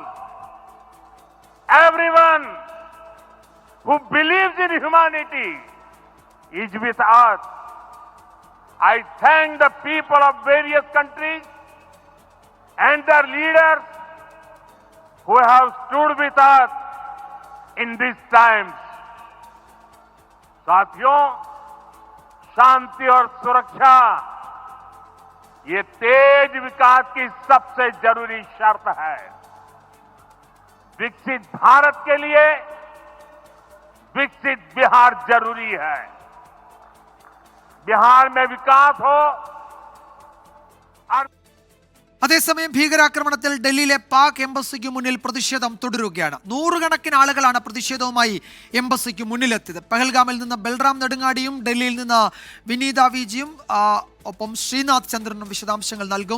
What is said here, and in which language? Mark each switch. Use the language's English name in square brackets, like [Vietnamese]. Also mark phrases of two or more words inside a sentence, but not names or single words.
[English] Everyone who believes in humanity is with us. I thank the people of various countries and their leaders who have stood with us in these times. [Hindi] साथियों, शांति और सुरक्षा ये तेज विकास की सबसे जरूरी शर्त है. विकसित भारत के लिए विकसित बिहार जरूरी है. बिहार में विकास हो. [Malayalam] അതേസമയം ഭീകരാക്രമണത്തിൽ ഡൽഹിയിലെ പാക് എംബസിക്ക് മുന്നിൽ പ്രതിഷേധം തുടരുകയാണ്. 100 കണക്കിന് ആളുകളാണ് പ്രതിഷേധവുമായി എംബസിക്ക് മുന്നിലെത്തിയത്. പെഹൽഗാമിൽ നിന്ന് ബൽറാം നെടുങ്ങാടിയും ഡൽഹിയിൽ നിന്ന് വിനീത വിജിയും ഒപ്പം ശ്രീനാഥ് ചന്ദ്രനും വിശദാംശങ്ങൾ നൽകും.